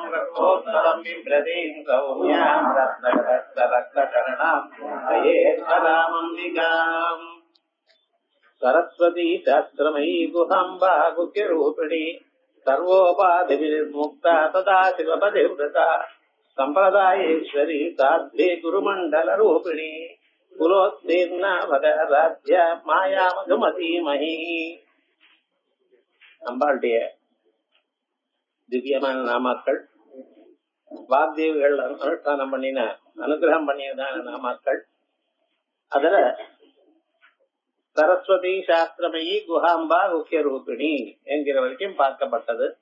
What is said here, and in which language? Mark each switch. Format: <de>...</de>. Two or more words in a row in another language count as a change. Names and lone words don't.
<sa>रक्षोत्तरं बिभ्रतीं सौम्यां रत्नकरणां हयेश्वरामम्बिकाम् सरस्वती शास्त्रमयी गुहाम्बा गुह्यरूपिणी सर्वोपाधिविर्मुक्ता सदाशिवपतिव्रता संप्रदायेश्वरी साध्वी गुरुमण्डलरूपिणी कुलोत्तीर्णा भगराध्य माया मधुमतीमही.</sa> <ta>அம்பாளுடைய திவ்யமான நாமாக்கள், வாக்தேவிகள் அனுஷ்டானம் பண்ணின அனுகிரகம் பண்ணியதான நாமாக்கள். அதுல சரஸ்வதி சாஸ்திரமயி குஹாம்பா குஹ்ய ரூபிணி என்கிற வரைக்கும் பார்க்கப்பட்டது.</ta>